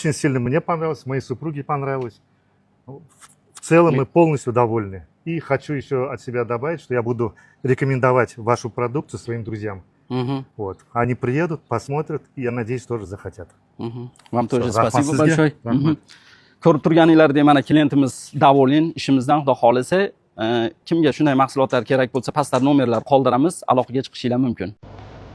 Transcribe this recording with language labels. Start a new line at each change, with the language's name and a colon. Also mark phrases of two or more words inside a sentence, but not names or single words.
Russian: Очень сильно мне понравилось, моей супруге понравилось. В целом мы полностью довольны. И хочу еще от себя добавить, что я буду рекомендовать вашу продукцию своим друзьям. Вот. Они приедут, посмотрят, и я надеюсь, тоже захотят. Вам тоже спасибо большое.
Uzbek: Ko'rib turganinglardek mana klientimiz davolen ishimizdan xudo xolisa kimga shunday mahsulotlar kerak bo'lsa pastda nomerlar qoldiramiz, aloqaga chiqishinglar mumkin.